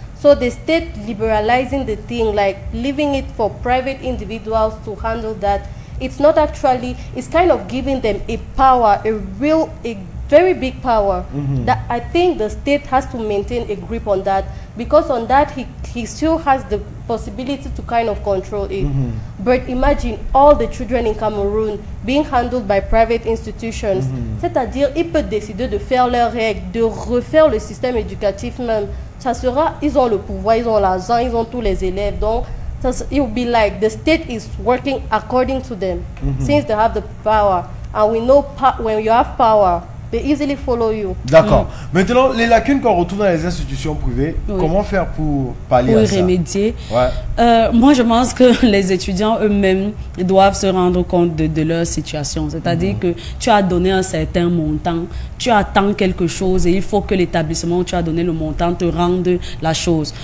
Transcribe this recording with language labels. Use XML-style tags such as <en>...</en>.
<en>So the state liberalizing the thing, like leaving it for private individuals to handle that, it's not actually, it's kind of giving them a power, a very big power. That I think the state has to maintain a grip on that, because on that he still has the possibility to kind of control it. But imagine all the children in Cameroon being handled by private institutions.</en> <fr>C'est-à-dire, ils peuvent décider de faire leurs règles, de refaire le système éducatif même. Ça sera, ils ont le pouvoir, ils ont l'argent, ils ont tous les élèves.</fr> <en>Donc, it will be like the state is working according to them, since they have the power. And we know when you have power, they easily follow you.</en> <fr>D'accord. Maintenant, les lacunes qu'on retrouve dans les institutions privées, comment faire pour pallier à ça? Pour remédier. Moi, je pense que les étudiants eux-mêmes doivent se rendre compte de leur situation. C'est-à-dire que tu as donné un certain montant, tu attends quelque chose et il faut que l'établissement où tu as donné le montant te rende la chose.</fr>